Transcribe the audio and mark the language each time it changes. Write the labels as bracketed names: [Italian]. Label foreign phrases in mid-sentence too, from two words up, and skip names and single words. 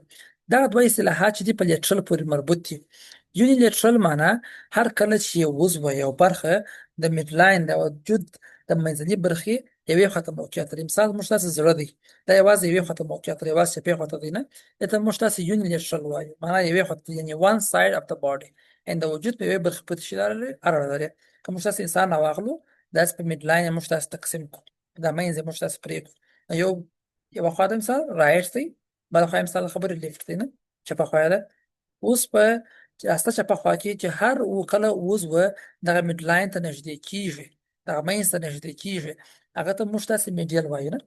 [Pashto] دغه دوه اصطلاحات چې دي په لیټرل پورې مربوط دي. یونیلیټرل معنا هر کله چې یو عضو یو برخه د [English] mid line [Pashto] د وجود د منځنۍ برخې یوې خواته موقعیت لري. مثال موږ تاسې زړه دی، دا یوازې یوې خواته موقعیت لري، یوازې چپې خواته دی نه، دته موږ تاسې یونیلیټرل وایو. معنا یوې خواته یعنې [English] one side of the body، [Pashto] یعنې د وجود په یوې برخې پورې چې اړه لري. که موږ تاسې انسان راواخلو، داسې په [English] mid line [Pashto] یې موږ تاسې تقسیم کړو، دا منځ یې موږ تاسې پرېږدو. یوه خوا د مثال رایټ دی، بله خوا یې مثال خبرې لیفټ دی نه، چپه خوا ده. اوس په راسته چپه خوا کې چې هر کله عضو دغه [English] mid line [Pashto] ته نږدې کېږي، دغه منځ ته نږدې کېږي، هغه ته موږ تاسې میډیل وایو نه.